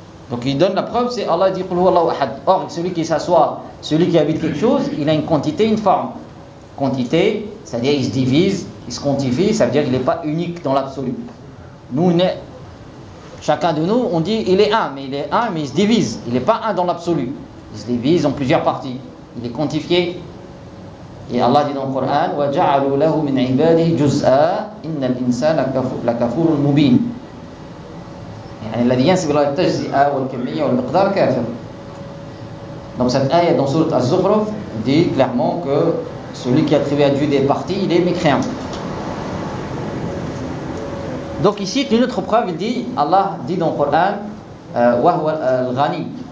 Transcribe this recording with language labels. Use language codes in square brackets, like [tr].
[fr] Donc, il donne la preuve, c'est Allah dit, qu'il Allah ahad. Or, celui qui s'assoit, celui qui habite quelque chose, il a une quantité, une forme. Quantité, c'est-à-dire il se divise, il se quantifie, ça veut dire qu'il n'est pas unique dans l'absolu. Nous, chacun de nous, on dit il est un, mais il se divise. Il n'est pas un dans l'absolu. Il se divise en plusieurs parties. Il est quantifié. Et Allah dit dans le Coran, [ar] وَجَعَلُوا لَهُ مِنْ عِبَادِهِ جُزْءَ إِنَّ الْإِنسَانَ لَكَفُورٌ مُبِينٌ الَّذِي يَنْسِبِ اللَّهِ التَّجْزِئَ وَالْكَمِّيَّ وَالْمِقْدَارَ كَافِرٌ. [fr] Donc cette ayat dans sourate Az-Zukhruf dit clairement que celui qui attribue à Dieu des parties, il est mécréant. Donc il cite une autre preuve, il dit, Allah dit dans le Coran, [ar] وَهُوَ الْغَنِي.